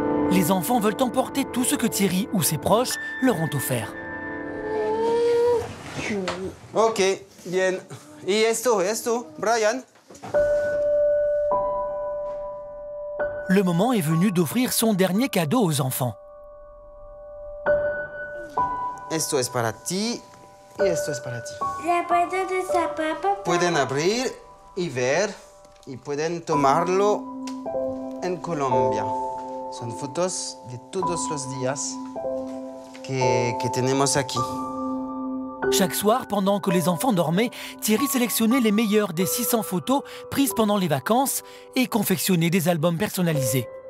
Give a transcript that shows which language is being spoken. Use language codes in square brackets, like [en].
[fr] Les enfants veulent emporter tout ce que Thierry ou ses proches leur ont offert. [es] Ok, bien. Et esto, Brian? [fr] Le moment est venu d'offrir son dernier cadeau aux enfants. [es] Esto es para ti y esto es para ti. La puerta de papá. Pueden abrir y ver y pueden tomarlo en Colombia. Son fotos de todos los días que tenemos aquí. [fr] Chaque soir, pendant que les enfants dormaient, Thierry sélectionnait les meilleures des 600 photos prises pendant les vacances et confectionnait des albums personnalisés.